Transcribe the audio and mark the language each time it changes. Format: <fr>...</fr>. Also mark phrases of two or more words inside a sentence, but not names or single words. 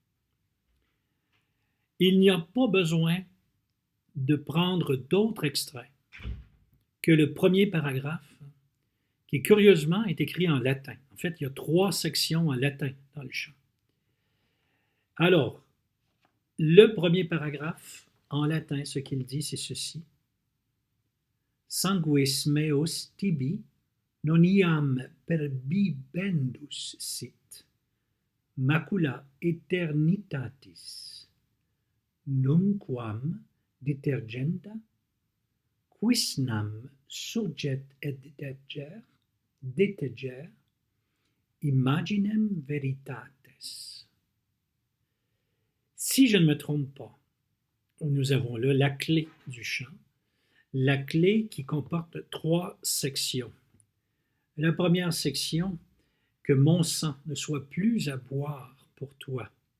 <fr>Il n'y a pas besoin de prendre d'autres extraits que le premier paragraphe qui curieusement est écrit en latin. En fait, il y a 3 sections en latin dans le chant. Alors, le premier paragraphe, en latin, ce qu'il dit, c'est ceci.</fr> <la>Sanguis meos tibi non iam perbibendus sit, macula eternitatis, nunquam detergenda, quisnam surget et deteger, imaginem veritates.</la> <fr>Si je ne me trompe pas, nous avons là la clé du chant, la clé qui comporte 3 sections. La première section, que mon sang ne soit plus à boire pour toi.</fr>